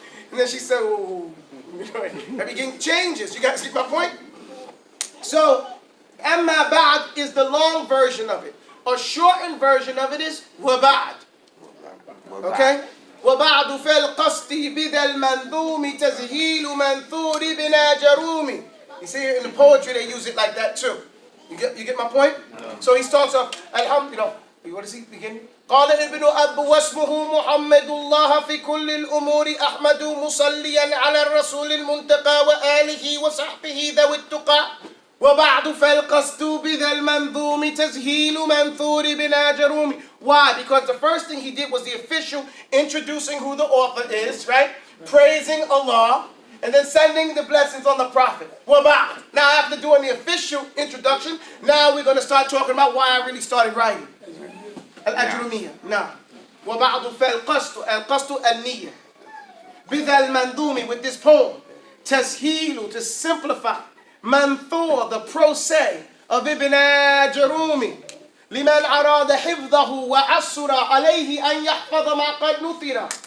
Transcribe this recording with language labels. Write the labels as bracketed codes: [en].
[en] And then she said, oh, everything changes. You guys see my point? So, amma ba'd is the long version of it. A shortened version of it is waba'd. Okay? [ar] وبعد في القصد بذا المنظوم تزهيل منثور بنا جرومي. [en] You see in the poetry they use it like that too. You get my point? No. So he starts off, alhamdulillah. What does he begin? [ar] قال ابن أب واسمه محمد الله في كل الأمور أحمد مصليا على الرسول المنتقى وآله وصحبه ذوي التقى وبعد فالقصد بذا المنظوم تزهيل منثور بنا جرومي. [en] Why? Because the first thing he did was the official introducing who the author is, right? Praising Allah, and then sending the blessings on the Prophet. Waba'd. Now after doing the official introduction, now we're going to start talking about why I really started writing. Al-Ajrumiyya. Now. [ar] وبعد فالقصد القصد النية بذا المنظوم, [en] with this poem. تسهيل, to simplify. منثور, the prose of Ibn Jarumi. [ar] لمن أراد حفظه وعسر عليه أن يحفظ ما قد نثر.